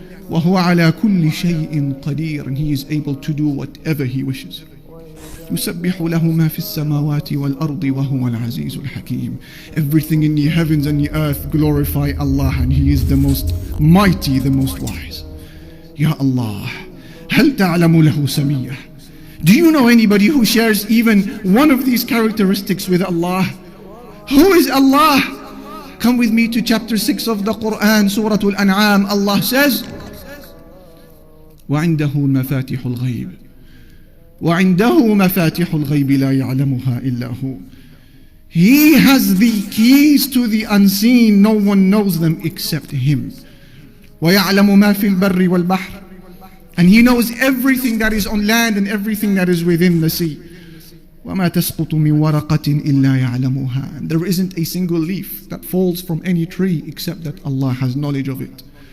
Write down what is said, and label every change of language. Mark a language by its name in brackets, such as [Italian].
[Arabic] وَهُوَ عَلَى كُلِّ شَيْءٍ قَدِيرٌ, [English] and He is able to do whatever He wishes. [Arabic] يُسَبِّحُ لَهُ مَا فِي السَّمَاوَاتِ وَالْأَرْضِ وَهُوَ الْعَزِيزُ الْحَكِيمُ. [English] Everything in the heavens and the earth glorify Allah, and He is the most mighty, the most wise. [Arabic] Ya Allah, هَلْ تَعْلَمُ لَهُ سَمِيًّا. [English] Do you know anybody who shares even one of these characteristics with Allah? Who is Allah? Come with me to chapter 6 of the Quran, Surah Al-An'am. Allah says, [Arabic] وعنده مفاتح الغيب وعنده مفاتح الغيب لا يعلمها إلا هو. [English] He has the keys to the unseen, no one knows them except Him. [Arabic] ويعلم ما في البر والبحر, [English] and He knows everything that is on land and everything that is within the sea. [Arabic] وما تسقط من ورقة إلا يعلمها, [English] and there isn't a single leaf that falls from any tree except that Allah has knowledge of it.